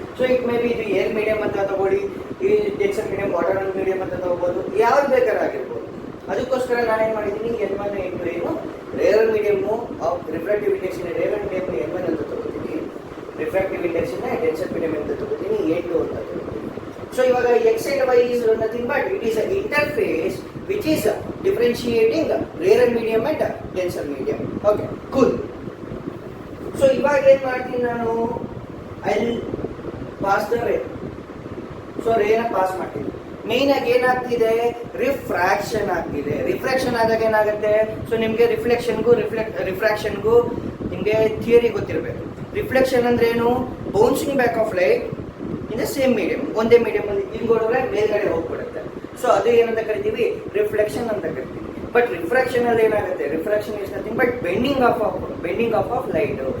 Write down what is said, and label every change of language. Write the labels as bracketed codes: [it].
[kn] So it may be ಇದು air medium ಅಂತ ತಗೊಳ್ಳಿ, ಈ ಡೆನ್ಸರ್ ಮೀಡಿಯಂ ವಾಟರ್ ಮೀಡಿಯಂ ಅಂತ ತಗೋಬಹುದು, ಯಾವ್ದು ಬೇಕಾದ್ರೂ ಆಗಿರ್ಬೋದು. ಅದಕ್ಕೋಸ್ಕರ ನಾನೇನ್ ಮಾಡಿದ್ದೀನಿ, N1 N2 ಏನು rarer medium of refractive index in rarer medium N1 ಅಂತ ತಗೋತೀನಿ, ರಿಫ್ರಾಕ್ಟಿವ್ ಇಂಡೆಕ್ಸ್ ಇನ್ ಡೆನ್ಸರ್ ಮೀಡಿಯಂ ಅಂತ ತಗೋತೀನಿ, N2 ಅಂತ ತಗೋತೀನಿ. [en] So ಇವಾಗ x and y is nothing but it is an interface which is differentiating rarer medium and denser medium. Okay, cool. [kn] So ಇವಾಗ ಏನು ಮಾಡ್ತೀನಿ ನಾನು, [en] I will pass the ray. [kn] So ray ನ ಪಾಸ್ ಮಾಡ್ತೀನಿ. Main ಆಗಿ ಏನಾಗ್ತಿದೆ, refraction ಆಗ್ತಿದೆ. Refraction ಆದಾಗ ಏನಾಗುತ್ತೆ, ಸೊ ನಿಮಗೆ ರಿಫ್ರಾಕ್ಷನ್ಗೂ ನಿಮಗೆ ಥಿಯರಿ ಗೊತ್ತಿರಬೇಕು. ರಿಫ್ಲೆಕ್ಷನ್ ಅಂದ್ರೆ ಏನು, [en] bouncing back of light in the same medium, [kn] ಒಂದೇ ಮೀಡಿಯಂ ಅಲ್ಲಿ ಹಿಂಗೋಡಿದ್ರೆ ಮೇಲ್ಗಡೆ ಹೋಗ್ಬಿಡುತ್ತೆ. ಸೊ ಅದು ಏನಂತ ಕರಿತೀವಿ, ರಿಫ್ಲೆಕ್ಷನ್ ಅಂತ ಕರಿತೀವಿ. ಬಟ್ ರಿಫ್ರಾಕ್ಷನ್ ಅಲ್ಲಿ ಏನಾಗುತ್ತೆ, [en] Refraction is nothing but bending of light.